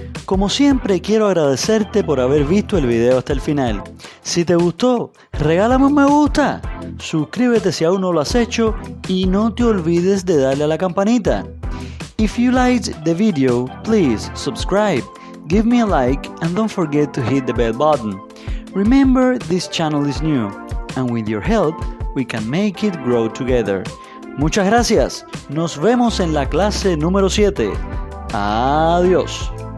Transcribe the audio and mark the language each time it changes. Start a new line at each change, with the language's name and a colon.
Spanish: Como siempre, quiero agradecerte por haber visto el video hasta el final. Si te gustó, regálame un me gusta, suscríbete si aún no lo has hecho y no te olvides de darle a la campanita.
English: If you liked the video, please subscribe, give me a like and don't forget to hit the bell button. Remember, this channel is new and with your help, we can make it grow together.
Spanish: Muchas gracias, nos vemos en la clase número 7. Adiós.